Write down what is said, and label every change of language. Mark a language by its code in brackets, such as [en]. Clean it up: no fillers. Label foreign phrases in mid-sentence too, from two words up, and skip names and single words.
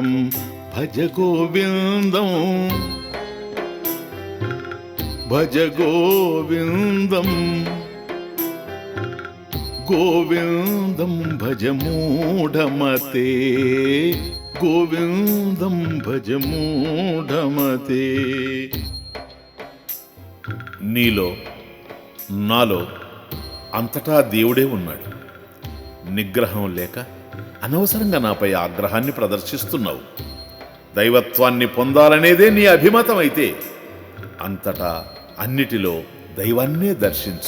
[sa] भज गोविन्दं, भज गोविन्दं, गोविन्दं भज मूढमते. गोविन्दं भज मूढमते. [te] నీలో నాలో అంతటా దేవుడే ఉన్నాడు. నిగ్రహం లేక అనవసరంగా నాపై ఆగ్రహాన్ని ప్రదర్శిస్తున్నావు. దైవత్వాన్ని పొందాలనేదే నీ అభిమతం అయితే అంతటా అన్నిటిలో దైవాన్నే దర్శించు.